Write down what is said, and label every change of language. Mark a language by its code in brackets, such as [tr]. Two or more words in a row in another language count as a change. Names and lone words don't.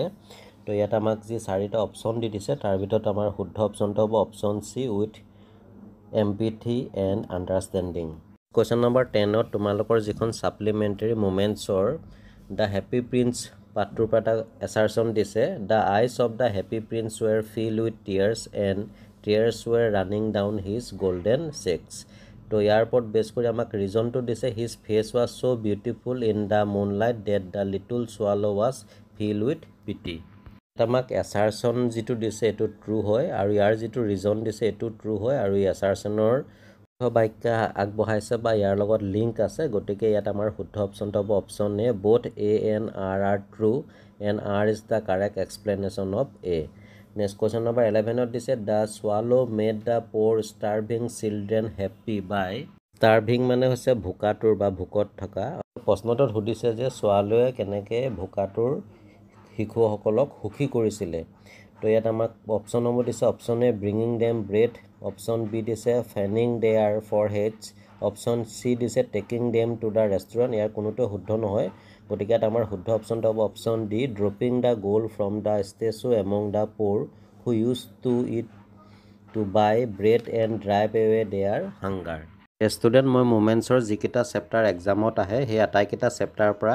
[as] তো ইয়াত আমাক যি 4টা অপশ্যন দি দিছে তাৰ ভিতৰত আমাৰ শুদ্ধ অপশ্যনটো হ'ব [en] option C with empathy and understanding. question number 10 [as] তোমালোকৰ যিখন ছাপ্লিমেণ্টাৰী মুমেণ্টছৰ দ্য হেপী প্ৰিন্স পাঠটোৰ পৰা এটা এছাৰশ্যন দিছে [en] the eyes of the Happy Prince were filled with tears and tears were running down his golden cheeks. [as] তো ইয়াৰ ওপৰত বেছ কৰি আমাক ৰিজনটো দিছে [en] his face was so beautiful in the moonlight that the little swallow was filled with pity. [as] আমাক এছাৰশ্যন যিটো দিছে এইটো ট্ৰু হয় আৰু ইয়াৰ যিটো ৰিজন দিছে এইটো ট্ৰু হয়, আৰু এই এছাৰশ্যনৰ বাক্য আগবঢ়াইছে বা ইয়াৰ লগত লিংক আছে গতিকে ইয়াত আমাৰ শুদ্ধ অপশ্যনটো হ'ব [en] option A both A and R are true and R is the correct explanation of A. Next question number 11 [as] দিছে [en] the swallow made the poor starving children happy by starving [as] মানে হৈছে ভোকাতুৰ বা ভোকত থকা প্ৰশ্নটোত সুধিছে যে swallow কেনেকৈ ভোকাতুৰ শিশুসকলক সুখী কৰিছিলে তো ইয়াত আমাক [en] option number [as] দিছে [en] option A bringing them bread option B [as] দিছে [en] fanning their foreheads option C [as] দিছে [en] taking them to the restaurant [as] ইয়াৰ কোনোটো শুদ্ধ নহয় গতিকে ইয়াত আমাৰ শুদ্ধ অপশ্যনটো হ'ব [en] option D dropping the gold from the statue among the poor who used to eat to buy bread and drive away their hunger student [as] মই মোমেণ্টছৰ যিকেইটা [en] chapter exam [as] আহে সেই আটাইকেইটা চেপ্টাৰৰ পৰা